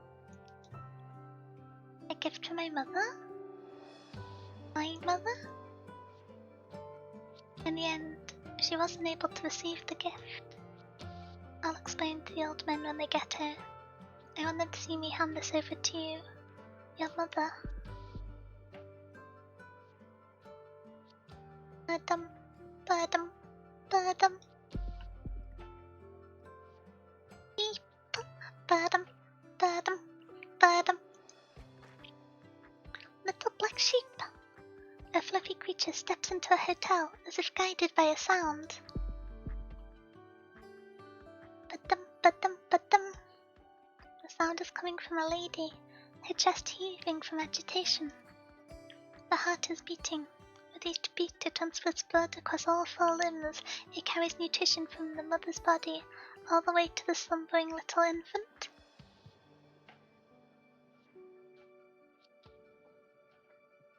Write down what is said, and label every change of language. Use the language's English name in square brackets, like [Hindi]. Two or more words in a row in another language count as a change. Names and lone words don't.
[English] A gift from my mother? My mother? In the end, she wasn't able to receive the gift. I'll explain to the old men when they get here. I want them to see me hand this over to you, your mother. Ba-dum, ba-dum, ba-dum. Beep, ba-dum, ba-dum, ba-dum. Little black sheep. A fluffy creature steps into a hotel as if guided by a sound. Ba-dum, ba-dum, ba-dum. The sound is coming from a lady, her chest heaving from agitation. The heart is beating. With each beat it transfers blood across all 4 limbs. It carries nutrition from the mother's body all the way to the slumbering little infant.